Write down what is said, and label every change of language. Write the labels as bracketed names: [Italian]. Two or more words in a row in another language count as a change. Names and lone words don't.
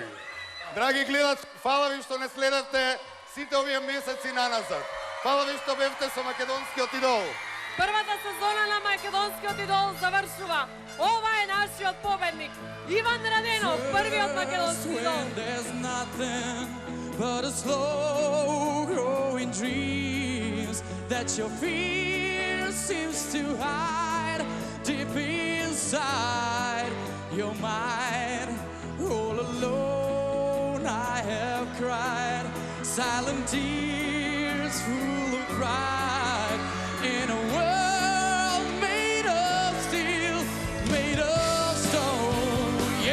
[Macedonian] Драги гледачи, фала ви што не следевте сите овие месеци наназад. Фала ви што бевте со македонскиот идол. Првата сезона на Македонскиот идол завршува. Ова е нашиот победник, Иван Раденов, првиот македонски идол. [English] When there's nothing but a slow growing dreams that your fear seems to hide deep inside your mind. All alone I have cried silent tears full of pride in a world made of steel, made of stone.